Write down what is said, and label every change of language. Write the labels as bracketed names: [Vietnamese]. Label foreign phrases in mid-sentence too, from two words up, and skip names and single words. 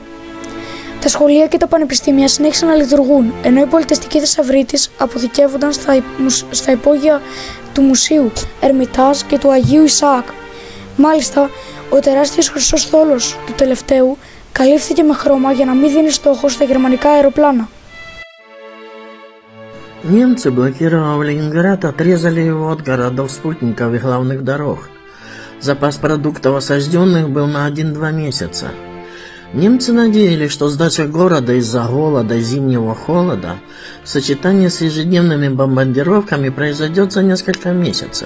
[Greek] Τα σχολεία και τα πανεπιστήμια συνέχισαν να λειτουργούν, ενώ οι πολιτιστικοί θησαυροί της αποθηκεύονταν στα υπόγεια του Μουσείου Ερμητάζ και του Αγίου Ισαάκ. Μάλιστα, ο τεράστιος χρυσός θόλος του τελευταίου καλύφθηκε με χρώμα για να μην δίνει στόχο στα γερμανικά αεροπλάνα. [Russian] Немцы, блокировав Ленинград, отрезали его от городов-спутников и главных дорог. Запас продуктов осажденных был на 1-2 месяца. Немцы надеялись, что сдача города из-за голода и зимнего холода в сочетании с ежедневными бомбардировками произойдет за несколько месяцев.